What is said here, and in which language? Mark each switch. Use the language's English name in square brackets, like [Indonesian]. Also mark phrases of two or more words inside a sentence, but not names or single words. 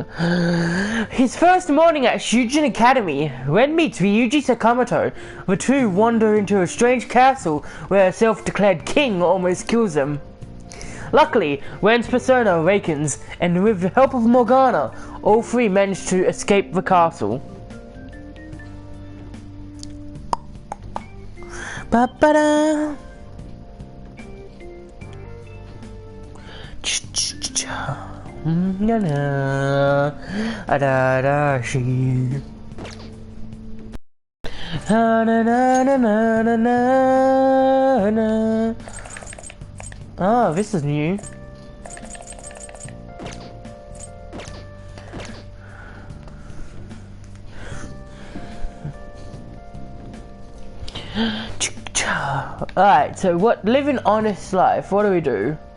[English] His first morning at Shujin Academy, Ren meets Ryuji Sakamoto. The two wander into a strange castle where a self-declared king almost kills them. Luckily, Ren's persona awakens, and with the help of Morgana, all three manage to escape the castle. Ba-ba-da. Na-na. Adadashi. Na-na-na-na-na-na-na. Oh, this is new. Alright, so live an honest life, what do we do?